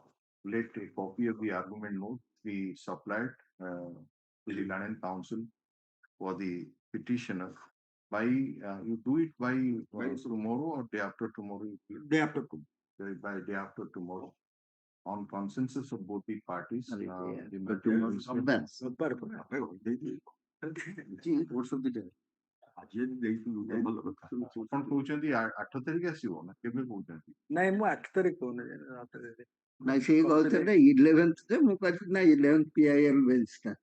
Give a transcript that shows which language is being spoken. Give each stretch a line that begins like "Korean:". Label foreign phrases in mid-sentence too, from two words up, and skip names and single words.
English: Let a copy of the argument note be supplied to the Land and Council for the petitioner by you do it by tomorrow or day after tomorrow? Day after tomorrow. By day after tomorrow. On consensus of both the parties,
Odia: ଆପଣ କହୁଛନ୍ତି 8 ତାରିଖ ଆସିବ ନା କେବେ କହୁଛନ୍ତି? ନାଇଁ ମୁଁ 8 ତାରିଖ କହୁନି ନାଇଁ ସେଇ କହୁଥିଲେ 11th ଯେ ମୁଁ କହିଥିଲି ନା 11th
English: PIL bench
Odia: ଟା